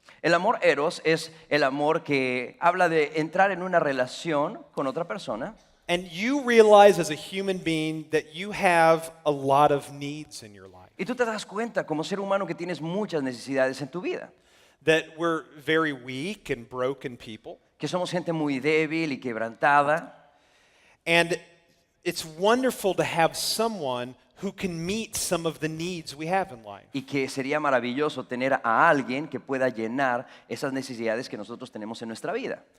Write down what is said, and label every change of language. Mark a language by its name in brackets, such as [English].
[Spanish] El amor eros es el amor que habla de entrar en una relación con otra persona [English] and you realize as a human being that you have a lot of needs in your life, [Spanish] y tú te das cuenta como ser humano que tienes muchas necesidades en tu vida, [English] that we're very weak and broken people, [Spanish] que somos gente muy débil y quebrantada. [English] and it's wonderful to have someone who can meet some of the needs we have in life. [Spanish] Y que sería maravilloso tener a alguien que pueda llenar esas necesidades que nosotros tenemos en nuestra vida.